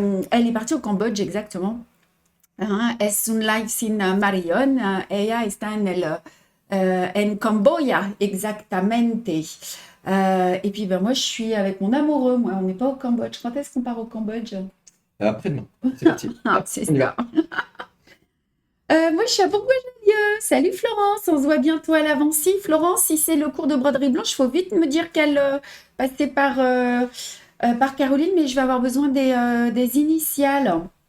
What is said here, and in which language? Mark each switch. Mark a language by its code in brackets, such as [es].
[fr] Elle est partie au Cambodge, exactement. [es] Es un live sin Marion. Ella está en Camboya, exactamente. [fr] Et puis, moi, je suis avec mon amoureux. Moi, on n'est pas au Cambodge. Quand est-ce qu'on part au Cambodge? Après-demain, c'est parti. C'est On y ça. va. Moi, je suis à Bourgoin-Jallieu. Salut Florence, on se voit bientôt à l'Avancy. Florence, si c'est le cours de broderie blanche, il faut vite me dire qu'elle passait par Caroline, mais je vais avoir besoin des initiales.